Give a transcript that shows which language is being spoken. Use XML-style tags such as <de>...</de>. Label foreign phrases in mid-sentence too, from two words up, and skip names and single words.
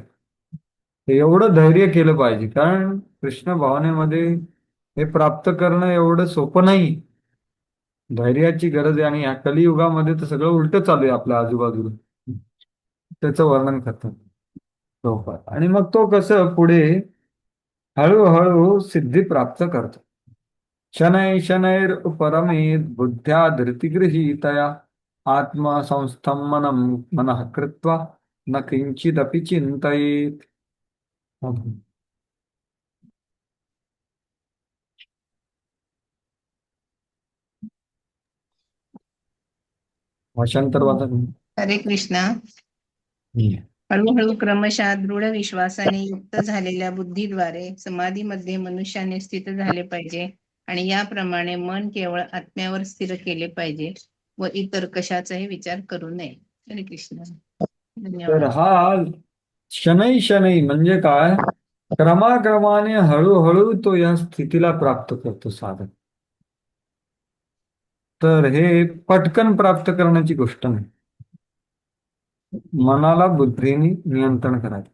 <mr>तर एवढं धैर्य केलं पाहिजे, कारण कृष्ण भावनेमध्ये हे प्राप्त करणं एवढं सोपं नाही. धैर्याची गरज आहे आणि या कलियुगामध्ये तर सगळं उलटं चालू आहे आपल्या आजूबाजूला. त्याचं वर्णन करतात प्रभुपाद. आणि मग तो कसं पुढे हळूहळू सिद्धी प्राप्त करतो.</mr> <sa>शनै शनैर परमेत बुद्ध्या धृतिगृहीतया आत्मसंस्थं मनः कृत्वा न किंचिदपि चिंतयेत.</sa> <mr>भाषांतर वाचा तुम्ही. हरे कृष्णा. हळूहळू क्रमशः दृढ विश्वासाने युक्त झालेल्या बुद्धीद्वारे समाधीमध्ये मनुष्याने स्थित झाले पाहिजे आणि याप्रमाणे मन केवळ आत्म्यावर स्थिर केले पाहिजे व इतर कशाचाही विचार करू नये. हरे कृष्ण. तर धन्यवाद. हा शनै शनै म्हणजे काय? क्रमाक्रमाने हळूहळू तो या स्थितीला प्राप्त करतो साधक. तर हे पटकन प्राप्त करण्याची गोष्ट नाही. मनाला बुद्धीने नियंत्रण करायचं.</mr>